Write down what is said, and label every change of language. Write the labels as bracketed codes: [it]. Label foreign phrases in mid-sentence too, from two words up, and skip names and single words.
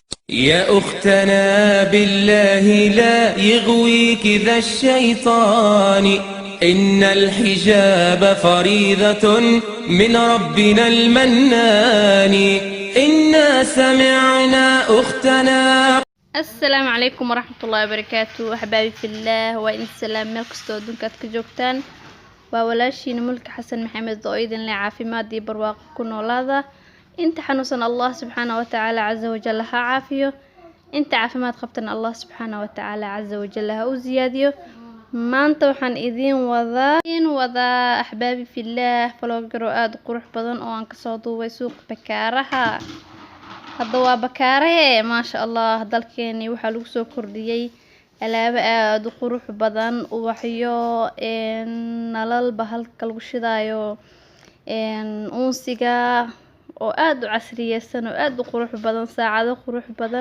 [ar] يا أختنا بالله لا يغويك ذا الشيطان، إن الحجاب فريضة من ربنا المنان. إنا سمعنا أختنا. السلام عليكم ورحمة الله وبركاته. أحبابي في الله وإن السلام [so] مeel kastoo adduunka aad ka joogtaan. waa walaashiina mulki xasan maxamed oo idin leh caafimaad iyo barwaaqo ku noolaada. inta xanuunsan [ar] الله سبحانه وتعالى عز وجل [so] ha caafiyo, inta caafimaad qabtan [ar] الله سبحانه وتعالى عز وجل [so] ha u ziyaadiyo. maanta waxaan idin wadaa [ar] أحبابي في الله [so] vlogger aad u qurux badan oo aan kasoo duubay suuq bakaaraha. hadda waa bakaarahe [ar] ما شاء الله, [so] dalkeeni waxaa lagu soo kordhiyay alaabo aad u qurux badan, ubaxyo, nalal bahalka lagu shidaayo, unsiga oo aad u casriyeysan oo aad u qurux badan, saacado qurux badan.